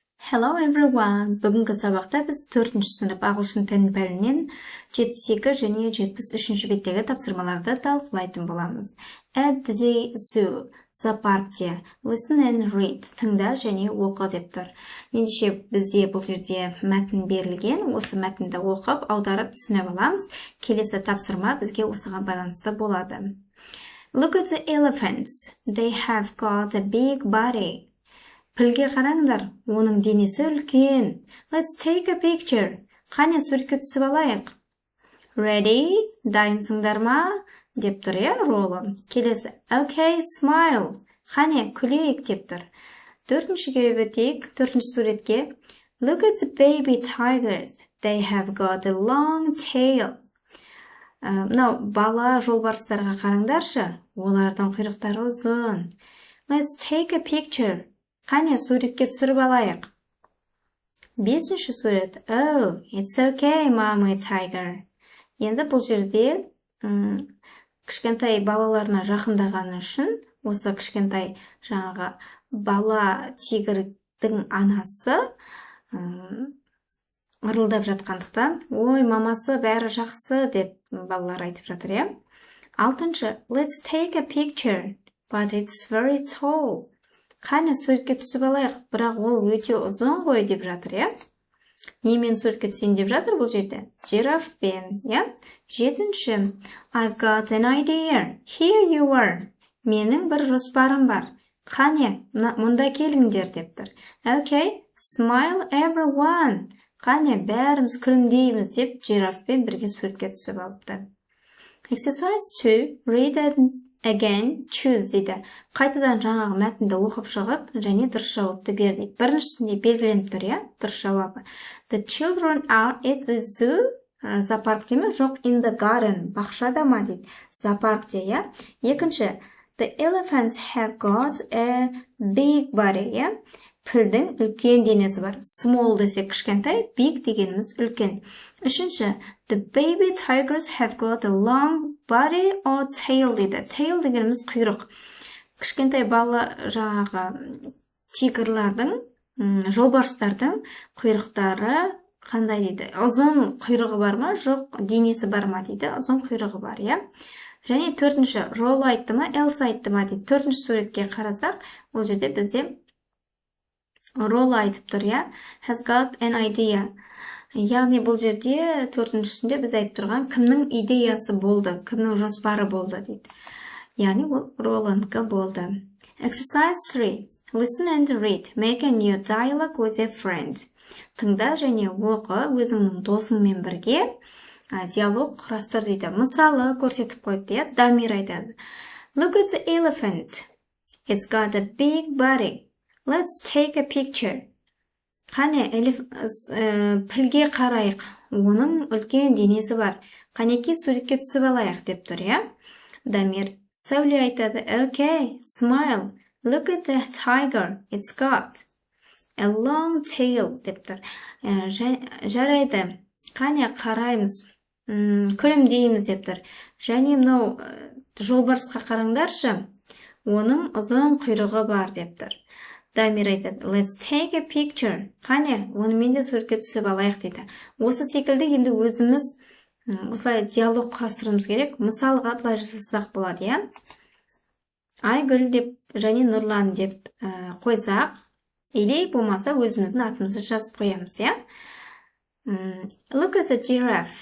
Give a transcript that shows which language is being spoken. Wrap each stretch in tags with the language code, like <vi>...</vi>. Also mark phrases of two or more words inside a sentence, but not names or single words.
<en>Hello everyone!</en> <kk>Бүгінгі сабақта біз 4-ші сынып ағылшын тілін пәнінен 72 және 73-ші беттегі тапсырмаларды талқылайтын боламыз.</kk> <en>At the zoo, зоопаркте, listen and read,</en> <kk>тыңда және оқы деп тұр. Ендеше бізде бұл жерде мәтін берілген, осы мәтінді оқып, аударып түсініп аламыз. Келесі тапсырма бізге осыған байланысты болады.</kk> <en>Look at the elephants. They have got a big body.</en> <kk>Пілге қараңдар, оның денесі үлкен.</kk> <en>Let's take a picture.</en> <kk>Қане суретке түсіп алайық. Ready? Дайынсыңдар ма? Деп тұр, ролы. Келесі.</kk> <en>Okay, smile.</en> <kk>Қане күлейік деп тұр. 4-шіге өтейік, 4-ші суретке.</kk> <en>Look at the baby tigers. They have got a long tail.</en> <kk>Мынау бала жолбарыстарға қараңдаршы. Олардың құйрықтары ұзын.</kk> <en>Let's take a picture.</en> <kk>Қане суретке түсіріп алайық. 5-ші сурет.</kk> <en>Oh, it's okay, mommy tiger.</en> <kk>Енді бұл жерде кішкентай балаларына жақындағаны үшін, осы кішкентай жаңағы бала тигрдің анасы ырылдап жатқандықтан, ой, мамасы бәрі жақсы деп балалар айтып жатыр, 6-шы.</kk> <en>Let's take a picture, but it's very tall.</en> <kk>Қане суретке түсіп алайық, бірақ ол өте ұзын ғой деп жатыр, Немен суретке түсейін деп жатыр бұл жерде? Жирафпен, 7-ші.</kk> <en>I've got an idea. Here you are.</en> <kk>Менің бір жоспарым бар. Қане, мұнда келіңдер деп тұр. Okay, smile everyone. Қане, бәріміз күлімдейміз деп жирафпен бірге суретке түсіп алыпты.</kk> <en>Exercise 2. Read and again, choose дейді.</en> <kk>Қайтадан жаңағы мәтінді оқып шығып, және дұрыс жауапты бер дейді. Біріншісінде белгіленіп тұр, дұрыс жауабы.</kk> <en>The children are at the zoo.</en> <kk>Зоопаркте ме? Жоқ,</kk> <en>in the garden.</en> <kk>Бақшада ма дейді. Зоопаркте, Екінші,</kk> <en>the elephants have got a big body,</en> <kk>Пілдің үлкен денесі бар. Small десе кішкентай, big дегеніміз үлкен. Үшінші,</kk> <en>the baby tigers have got a long body or tail дейді.</en> <kk>Tail дегеніміз құйрық. Кішкентай бала жаңағы тигрлардың, жолбарыстардың құйрықтары қандай дейді? Ұзын құйрығы бар ма? Жоқ, денесі бар ма дейді? Ұзын құйрығы бар, Және 4-ші, Рол айтты ма? Элса айтты ма дейді. 4-ші суретке қарасақ, ол жерде бізде Рол айтып тұр,</kk> <en>Has got an idea.</en> <kk>Яғни бұл жерде 4-шісінде біз айтып тұрған кімнің идеясы болды, кімнің жоспары болды дейді. Яғни ол Роландікі болды.</kk> <en>Exercise 3. Listen and read. Make a new dialogue with a friend.</en> <kk>Тыңда және оқы өзіңнің досыңмен бірге диалог құрастыр дейді. Мысалы көрсетіп қойыпты, Дамир айтады.</kk> <en>Look at the elephant. It's got a big body. Let's take a picture.</en> <kk>Қане, пілге қарайық. Оның үлкен денесі бар. Қанеке суретке түсіп алайық деп тұр, Дамир. Сәуле айтады.</kk> <en>Okay, smile. Look at the tiger. It's got a long tail</en> <kk>деп тұр. Жарайды. Қане қараймыз. Күлімдейміз деп тұр. Және мынау жолбарысқа қараңдаршы. Оның ұзын құйрығы бар деп тұр. Дамир айтады,</kk> <en>let's take a picture.</en> <kk>Қане, онымен де суретке түсіп алайық дейді. Осы секілді енді өзіміз осылай диалог құрастыруымыз керек. Мысалға былай жасасақ болады, Айгүл деп және Нұрлан деп қойсақ, или болмаса өзіміздің атымызды жазып қоямыз,</kk> <en>Look at the giraffe.</en>